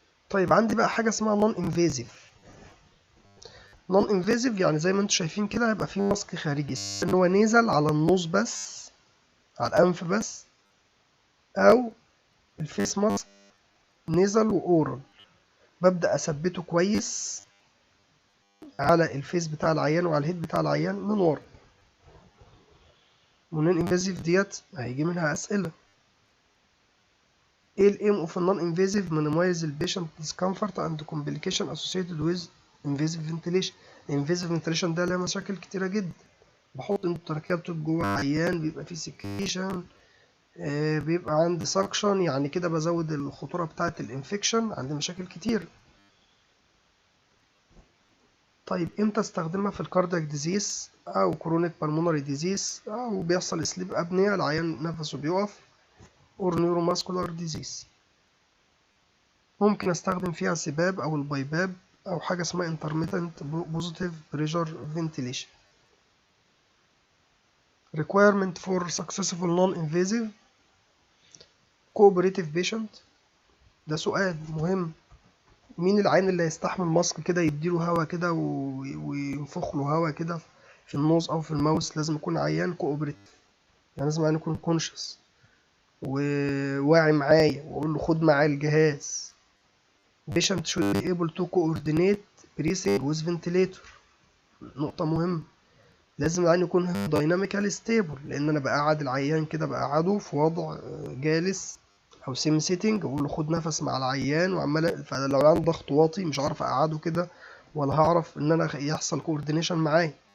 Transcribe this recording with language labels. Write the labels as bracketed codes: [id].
[ar] طيب عندي بقى حاجة اسمها نون انفيزيف. نون انفيزيف يعني زي ما انتم شايفين كده هيبقى فيه ماسك خارجي ان هو نيزل على النوز بس، على الانف بس، او الفيس ماسك نيزل واورال. ببدأ اثبته كويس على الفيس بتاع العيان وعلى الهيد بتاع العيان من ورا. والنون انفيزيف ديت هيجي منها اسئله. ايه الايم اوف النون انفيزيف؟ [en] minimize the patient discomfort and complication associated with invasive ventilation. [ar] الانفيزيف ventilation ده له مشاكل كتيره جدا. بحط اندوتراكيال تيوب جوه العيان، بيبقى فيه سكريشن، بيبقى عندي سكشن، يعني كده بزود الخطوره بتاعه الانفكشن، عندي مشاكل كتير. طيب امتى استخدمها؟ في الكاردياك ديزيز او كرونيك بالمونري ديزيز، او بيحصل سليب ابنيا العيان نفسه بيقف، اور نيوروماسكولار ديزيز. ممكن استخدم فيها سباب او البايباب او حاجه اسمها intermittent positive pressure ventilation. [en] requirement for successful non-invasive cooperative patient. [ar] ده سؤال مهم. مين العين اللي هيستحمل ماسك كده يديله هوا كده وينفخ له هوا كده في النوز او في الماوس؟ لازم يكون عيان كوبريتيف، يعني لازم عيان يكون كونشس وواعي معايا، واقول له خد معايا الجهاز. [en] patient should be able to coordinate breathing with ventilator. [ar] نقطة مهمة، لازم العيان يكون dynamically stable، لأن أنا بقعد العيان كده، بقعده في وضع جالس أو سيم سيتنج، وأقول له خد نفس مع العيان وعمال. فلو العيان ضغط واطي مش هعرف أقعده كده، ولا هعرف إن أنا يحصل كوردينيشن معاه.